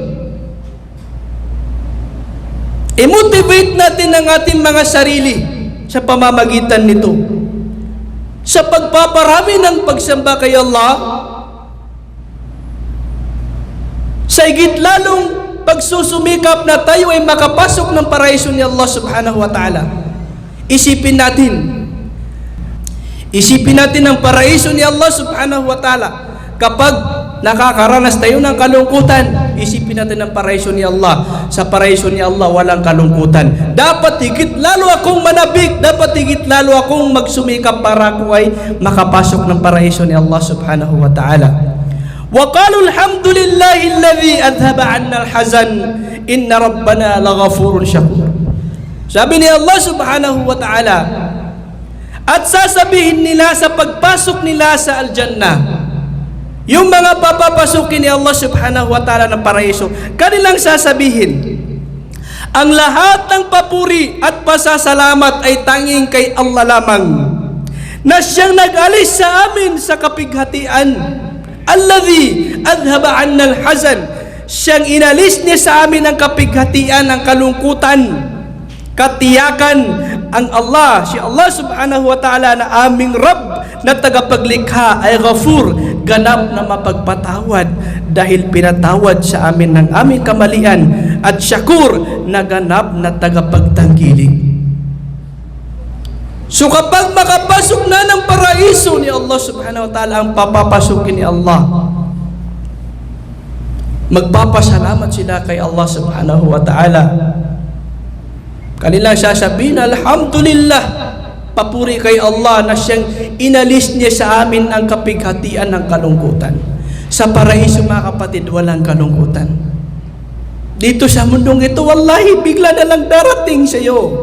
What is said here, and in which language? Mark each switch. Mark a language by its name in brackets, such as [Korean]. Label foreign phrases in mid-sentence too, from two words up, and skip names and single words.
[Filipino] I-motivate natin ang ating mga sarili sa pamamagitan nito, sa pagpaparami ng pagsamba kay Allah, sa higit lalong pagsusumikap na tayo ay makapasok ng paraiso ni Allah [Arabic] سبحانه وتعالى. [Filipino] Isipin natin ang paraiso ni Allah [Arabic] سبحانه وتعالى. [Filipino] Kapag nakakaranas tayo ng kalungkutan, isipin natin ang paraiso ni Allah. Sa paraiso ni Allah walang kalungkutan. Dapat higit lalo akong manabik, dapat higit lalo akong magsumikap para ako ay makapasok ng paraiso ni Allah [Arabic] سبحانه وتعالى. وقالوا الحمد لله الذي أذهب عنا الحزن إن ربنا لغفور شكور. [Filipino] Sabi ni Allah [Arabic] سبحانه وتعالى, [Filipino] at sasabihin nila sa pagpasok nila sa al-jannah, yung mga papapasukin ni Allah [Arabic] سبحانه وتعالى [Filipino] ng paraiso, kanilang sasabihin, ang lahat ng papuri at pasasalamat ay tanging kay Allah lamang, na siyang nag-alis sa amin sa kapighatian. [Arabic] الذي أذهب عنا الحزن, [Filipino] siyang inalis niya sa amin ang kapighatian, ang kalungkutan. Katiyakan ang Allah, si Allah [Arabic] سبحانه وتعالى [Filipino] na aming Rabb na tagapaglikha ay Ghafur, ganap na mapagpatawad dahil pinatawad sa amin ng aming kamalian, at Shakur na ganap na tagapagtanggiling. So kapag makapasok na ng paraiso ni Allah [Arabic] سبحانه وتعالى [Filipino] ang papapasukin ni Allah, magpapasalamat sila kay Allah [Arabic] سبحانه وتعالى. [Filipino] Kanilang sasabihin, alhamdulillah, papuri kay Allah na siyang inalis niya sa amin ang kapighatian ng kalungkutan. Sa paraiso mga kapatid, walang kalungkutan. Dito sa mundong ito, wallahi, bigla na lang darating sa iyo.